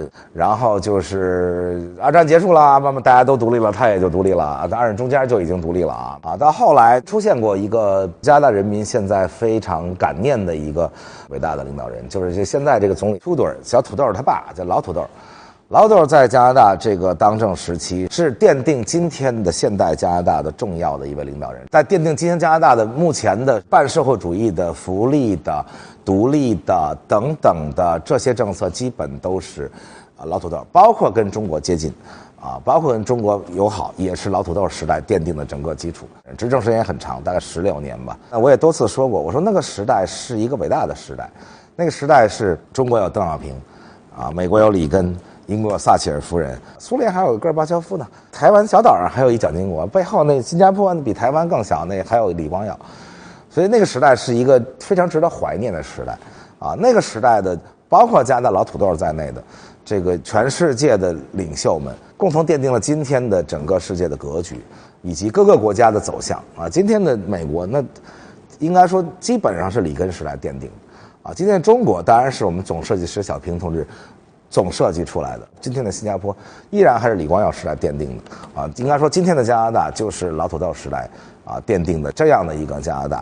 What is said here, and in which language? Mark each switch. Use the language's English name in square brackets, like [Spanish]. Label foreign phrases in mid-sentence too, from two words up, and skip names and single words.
[Chinese] 然後就是二戰結束了，慢慢大家都獨立了，他也就獨立了。二戰中間就已經獨立了到後來出現過一個加拿大人民現在非常感念的一個偉大的領導人，就是現在這個總理土豆，小土豆他爸叫老土豆。老土豆在加拿大這個當政時期是奠定今天的現代加拿大的重要的一位領導人，在奠定今天加拿大的目前的半社會主義的福利的獨立的等等的這些政策基本都是老土豆，包括跟中國接近包括跟中國友好，也是老土豆時代奠定的整個基礎。執政時間也很長，大概16年吧。那我也多次說過，我說那個時代是一個偉大的時代，那個時代是中國有鄧小平，美國有里根，英國有撒切爾夫人，蘇聯還有戈爾巴喬夫呢，台灣小島上還有一蔣經國，背後那新加坡比台灣更小，那還有李光耀。所以那個時代是一個非常值得懷念的时代那個時代的包括加拿大老土豆在內的這個全世界的領袖們共同奠定了今天的整個世界的格局以及各個國家的走向今天的美國那應該說基本上是里根時代奠定的今天的中國當然是我們總設計師小平同志總設計出來的，今天的新加坡依然還是李光耀時代奠定的應該說今天的加拿大就是老土豆时代奠定的這樣的一個加拿大。